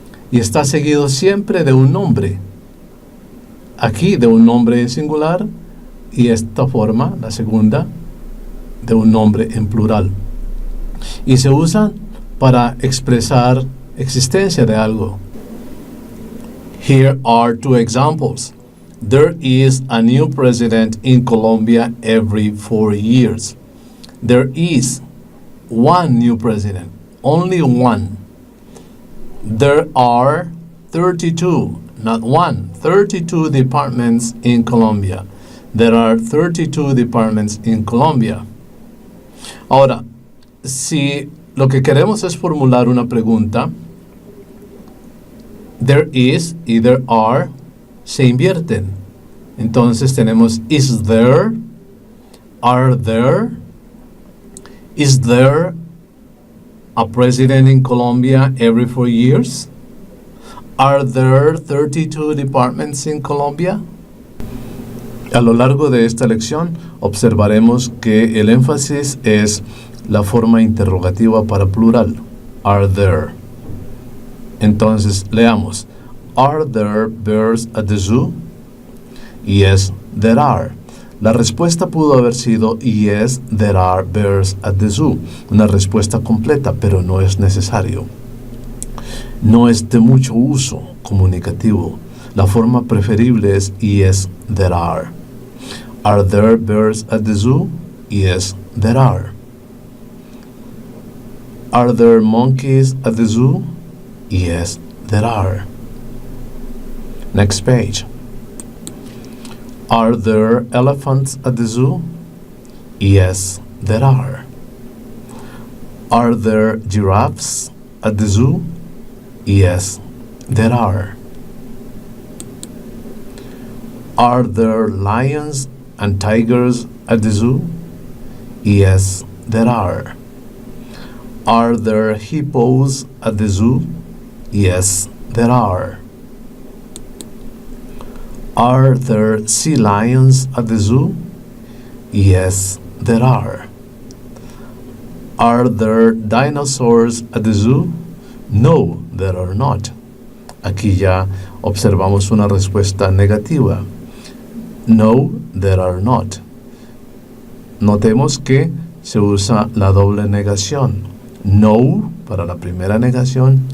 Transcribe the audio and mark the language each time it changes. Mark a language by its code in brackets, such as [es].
[es] Y está seguido siempre de un nombre. Aquí de un nombre en singular y esta forma, la segunda, de un nombre en plural. Y se usan para expresar existencia de algo. [en] Here are two examples. There is a new president in Colombia every 4 years. There is one new president, only one. There are 32, not one, 32 departments in Colombia. There are 32 departments in Colombia. [es] Ahora, si lo que queremos es formular una pregunta, [en] there is y there are [es] se invierten. Entonces tenemos [en] is there, are there, is there a president in Colombia every 4 years? Are there 32 departments in Colombia? [es] A lo largo de esta lección observaremos que el énfasis es la forma interrogativa para plural, [en] are there. [es] Entonces leamos. [en] Are there bears at the zoo? Yes, there are. [es] La respuesta pudo haber sido [en] yes, there are bears at the zoo. [es] Una respuesta completa, pero no es necesario. No es de mucho uso comunicativo. La forma preferible es [en] yes, there are. Are there bears at the zoo? Yes, there are. Are there monkeys at the zoo? Yes, there are. Next page. Are there elephants at the zoo? Yes, there are. Are there giraffes at the zoo? Yes, there are. Are there lions and tigers at the zoo? Yes, there are. Are there hippos at the zoo? Yes, there are. Are there sea lions at the zoo? Yes, there are. Are there dinosaurs at the zoo? No, there are not. [es] Aquí ya observamos una respuesta negativa. [en] No, there are not. [es] Notemos que se usa la doble negación. No para la primera negación